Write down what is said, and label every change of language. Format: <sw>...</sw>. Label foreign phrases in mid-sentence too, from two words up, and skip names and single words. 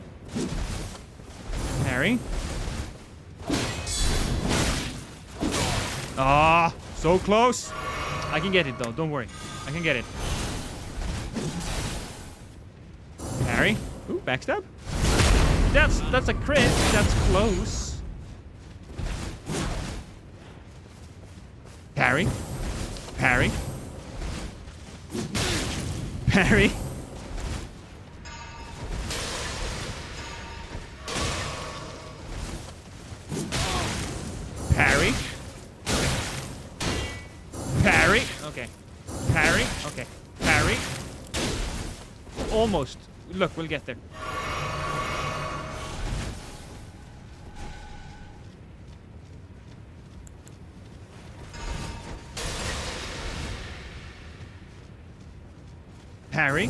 <en>Parry. Ah, so close. I can get it though, don't worry. I can get it. Parry. Ooh, backstab. That's a crit. That's close. Parry. Parry. Parry. Parry. Parry. Okay. Parry. Okay. Parry. Almost. Look, we'll get there. Parry.</en>